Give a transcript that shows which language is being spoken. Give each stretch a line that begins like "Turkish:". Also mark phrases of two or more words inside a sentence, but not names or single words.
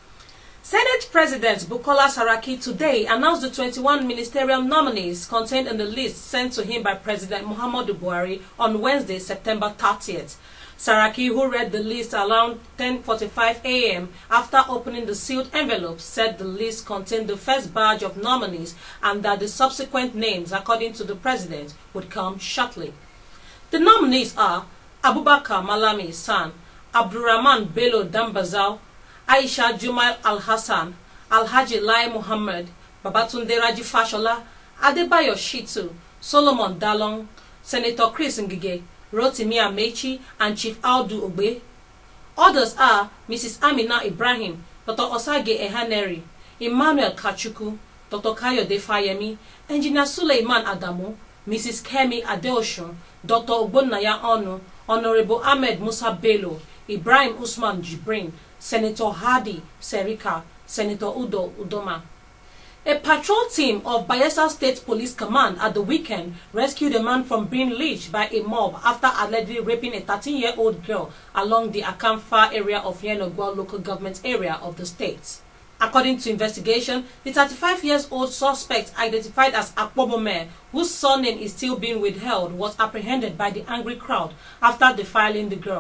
English: Senate President Bukola Saraki today announced the 21 ministerial nominees contained in the list sent to him by President Muhammadu Buhari on Wednesday, September 30th. Saraki, who read the list around 10:45 a.m. after opening the sealed envelope, said the list contained the first batch of nominees and that the subsequent names, according to the president, would come shortly. The nominees are Abubakar Malami San, Abdurrahman Bello Dambazau, Aisha Jumail Al-Hassan, Alhaji Lai Muhammad, Babatunde Raji Fashola, Adebayo Shitu, Solomon Dalong, Senator Chris Ngige, Rotimi Amechi, and Chief Audu Ogbe. Others are Mrs. Amina Ibrahim, Dr. Osage Ehaneri, Emmanuel Kachuku, Dr. Kayode Fayemi, Engineer Suleiman Adamu, Mrs. Kemi Adeoshun, Dr. Ogbonnaya Onu, Honorable Ahmed Musa Bello, Ibrahim Usman Jibrin, Senator Hadi Serika, Senator Udo Udoma. A patrol team of Bayelsa State Police Command at the weekend rescued a man from being lynched by a mob after allegedly raping a 13-year-old girl along the Akamfa area of Yenogwa local government area of the state. According to investigation, the 35-year-old suspect, identified as Akpobome, whose surname is still being withheld, was apprehended by the angry crowd after defiling the girl.